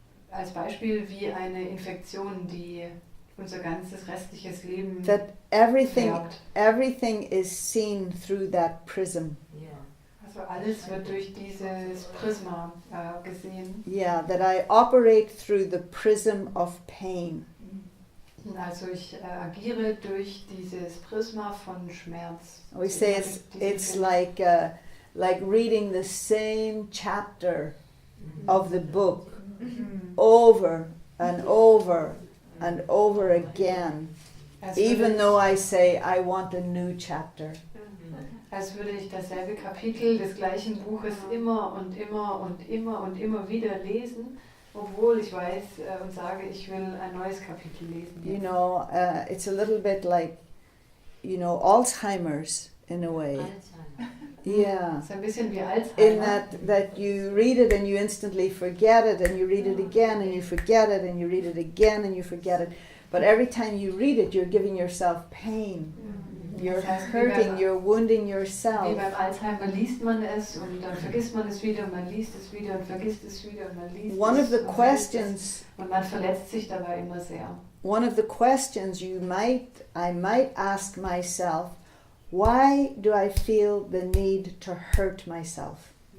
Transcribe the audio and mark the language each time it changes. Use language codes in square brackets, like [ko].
[de] Als Beispiel wie eine Infektion, die unser ganzes restliches Leben [en] That everything [de] färbt. [en] is seen through that prism. [de] Also alles wird durch dieses Prisma gesehen. [en] Yeah, that I operate through the prism of pain. [de] Also ich agiere durch dieses Prisma von Schmerz. [en] We say it's like reading the same chapter of the book over and over and over again, even though I say I want a new chapter. [de] Als würde ich dasselbe Kapitel des gleichen Buches immer und immer und immer und immer wieder lesen, obwohl ich weiß und sage, ich will ein neues Kapitel lesen. [en] You know, it's a little bit like, Alzheimer's in a way. Yeah. [de] Es ist ein bisschen wie Alzheimer. [en] In that you read it and you instantly forget it, and you read it again and you forget it, and you read it again and you forget it. But every time you read it, you're giving yourself pain. You're hurting, you're wounding [de] Wie [en] yourself. [de] beim Alzheimer liest man es und dann vergisst man es wieder und man liest es wieder und vergisst es wieder und man liest [en] One of [de] es [en] the [de] und vergisst es. [en] questions, [de] Und man verletzt sich dabei immer sehr. [en] one of the questions I might ask myself, why do I feel the need to hurt myself?